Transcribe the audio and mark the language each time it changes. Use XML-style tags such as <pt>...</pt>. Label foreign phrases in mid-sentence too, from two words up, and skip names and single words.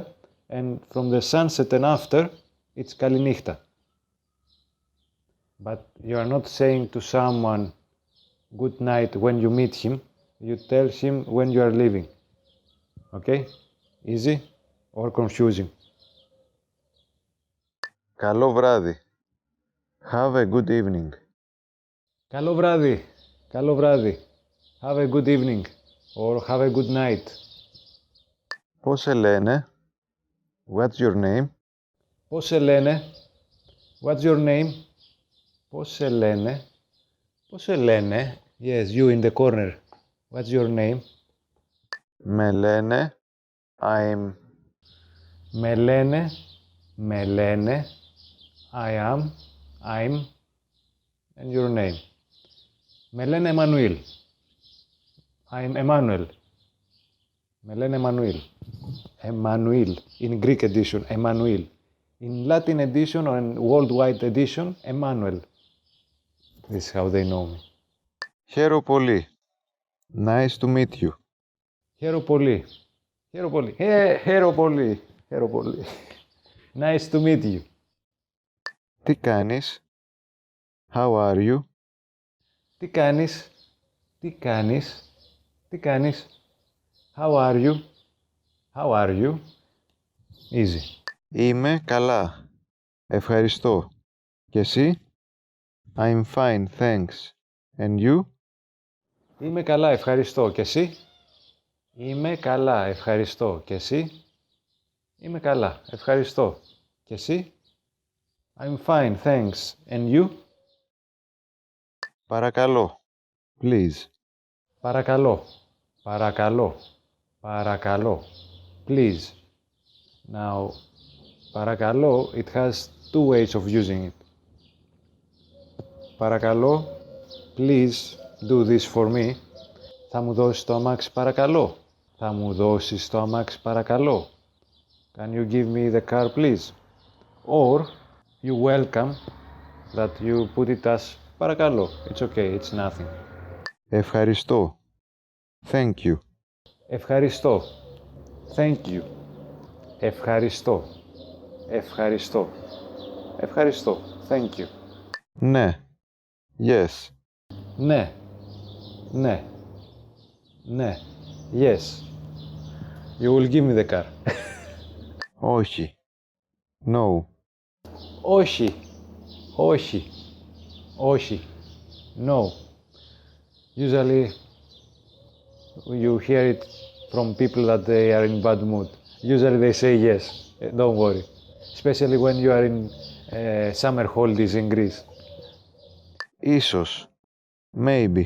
<en>And from the sunset and after, it's Kalinichta. But you are not saying to someone good night when you meet him. You tell him when you are leaving. Okay? Easy or confusing?</en> <el>Καλό βράδυ.</el> <en>Have a good evening.</en> <el>Καλό βράδυ. Καλό βράδυ.</el> <en>Have a good evening or have a good night.</en> <el>Πώς σε λένε?</el> <en>What's your name?</en> <el>Πώς σε λένε?</el> <en>What's your name?</en> <el>Πώς σε λένε? Πώς σε λένε?</el> <en>Yes, you in the corner. What's your name?</en> <el>Με λένε I'm Με λένε, με λένε,</el> <en>I am, I'm, and your name.</en> <el>Με λένε Emmanuel. I'm Emmanuel. Με λένε Emmanuel. Emmanuel.</el> <en>In Greek edition, Emmanuel. In Latin edition or in worldwide edition, Emmanuel. This is how they know me.</en> <el>Χαίρο πολύ.</el> <en>Nice to meet you.</en> <el>Χαίρο πολύ. Χαίρο πολύ. Χαίρο πολύ. Χαίρο πολύ.</el> <en>Nice to meet you.</en> <el>Τι κάνεις?</el> <en>How are you?</en> <el>Τι κάνεις? Τι κάνεις? Τι κάνεις?</el> <en>How are you? How are you? Easy.</en> <el>Είμαι καλά. Ευχαριστώ. Και εσύ?</el> <en>I'm fine, thanks. And you?</en> <el>Είμαι καλά, ευχαριστώ. Και εσύ? Είμαι καλά, ευχαριστώ. Και εσύ? Είμαι καλά, ευχαριστώ. Και εσύ?</el> <en>I'm fine, thanks. And you?</en> <el>Παρακαλώ. Please. Παρακαλώ. Παρακαλώ. Παρακαλώ.</el> <en>Please. Now, παρακαλώ, it has two ways of using it. Παρακαλώ, please do this for me.</en> <el>Θα μου δώσεις το αμάξι παρακαλώ. Θα μου δώσεις το αμάξι παρακαλώ.</el> <en>Can you give me the car please? Or you welcome that you put it as παρακαλώ. It's okay, it's nothing. Ευχαριστώ. Thank you. Ευχαριστώ. Thank you.</en> <el>Ευχαριστώ. Ευχαριστώ. Ευχαριστώ.</el> <en>Thank you.</en> <el>Ναι. Yes. Ναι. Ναι. Ναι.</el> <en>Yes. You will give me the car.</en> <el>Όχι. No. Όχι. Όχι. Όχι.</el> <en>No. Usually you hear it from people that they are in bad mood. Usually they say yes. Don't worry. Especially when you are in summer holidays in Greece.</en> <el>Ίσως. Maybe.</el>